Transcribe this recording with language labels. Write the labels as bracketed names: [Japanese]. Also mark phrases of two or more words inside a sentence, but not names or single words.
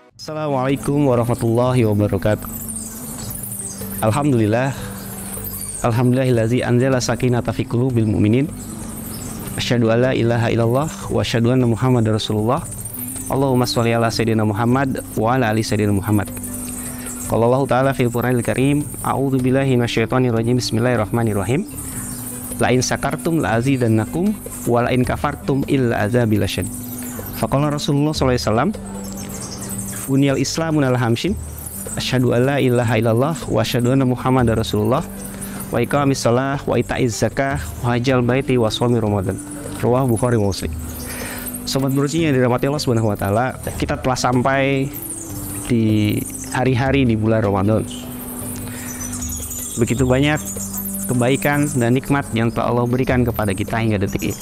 [Arabic] السلام عليكم ورحمة الله وبركاته. الحمد لله الذي أنزل السكينة في قلوب المؤمنين. أشهد أن لا إله إلا الله وأشهد أن محمدا رسول الله. اللهم صل على سيدنا محمد وعلى آل سيدنا محمد. قال الله تعالى في القرآن الكريم، أعوذ بالله من الشيطان الرجيم. بسم الله الرحمن الرحيم. لئن شكرتم لأزيدنكم ولئن كفرتم إلا عذابي لشديد. فقال رسول الله صلى الله عليه وسلم، بني الإسلام على خمس، أشهد أن لا إله إلا الله وأشهد أن محمدا رسول الله وإقام الصلاة وإيتاء الزكاة وحج البيت وصوم رمضان. [Indonesian] Riwayat Bukhari wa Muslim. Sobat Burji yang dirahmati Allah [Arabic] سبحانه وتعالى, [Indonesian] kita telah sampai di hari-hari di bulan Ramadan. Begitu banyak kebaikan dan nikmat yang telah Allah berikan kepada kita hingga detik ini.